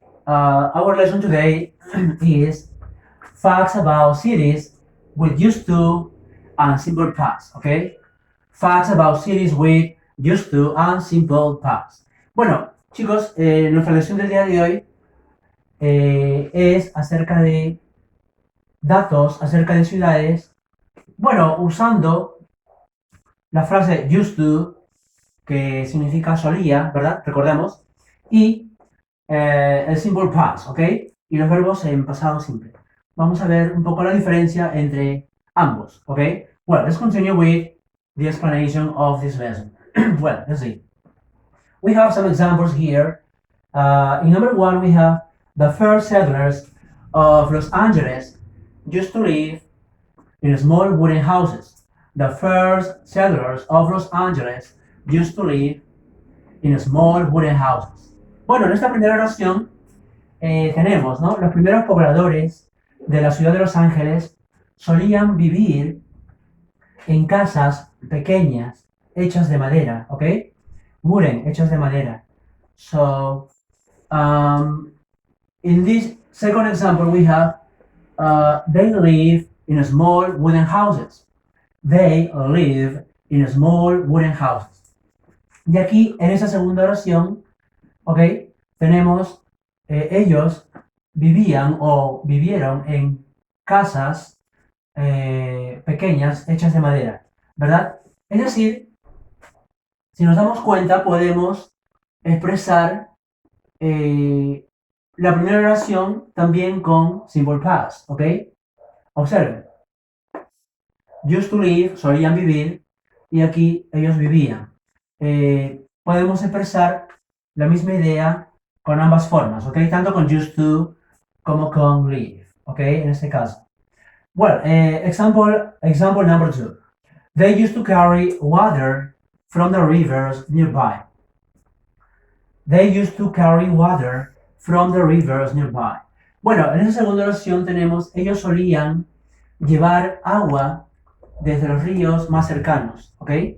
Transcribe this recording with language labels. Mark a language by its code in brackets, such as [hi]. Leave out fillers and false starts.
[en] Our lesson today is facts about cities with used to and simple past, okay? Facts about cities with used to and simple past. [es] Bueno, chicos, nuestra lección del día de hoy es acerca de datos, acerca de ciudades, bueno, usando la frase used to, que significa solía, ¿verdad? Recordemos, y el simple past, ¿ok? Y los verbos en pasado simple. Vamos a ver un poco la diferencia entre ambos, ¿ok? [en] Well, let's continue with the explanation of this lesson. Well, let's see. We have some examples here. In number one, we have the first settlers of Los Angeles used to live in small wooden houses. The first settlers of Los Angeles used to live in small wooden houses. [es] Bueno, en esta primera oración tenemos, ¿no? Los primeros pobladores de la ciudad de Los Ángeles solían vivir en casas pequeñas hechas de madera, ¿ok? Wooden, hechas de madera. [en] So, in this second example, we have they live in small wooden houses. They live in small wooden houses. [es] Y aquí, en esa segunda oración, ¿ok? Tenemos ellos vivían o vivieron en casas pequeñas hechas de madera, ¿verdad? Es decir, si nos damos cuenta, podemos expresar la primera oración también con simple past, ¿ok? Observen. [en] Used to live, [es] solían vivir, y aquí ellos vivían. Podemos expresar la misma idea con ambas formas, ¿ok? Tanto con used to como con live, ¿ok? En este caso. [en] Well, example number 2. They used to carry water from the rivers nearby. They used to carry water from the rivers nearby. [es] Bueno, en esa segunda oración tenemos, ellos solían llevar agua desde los ríos más cercanos, ¿ok?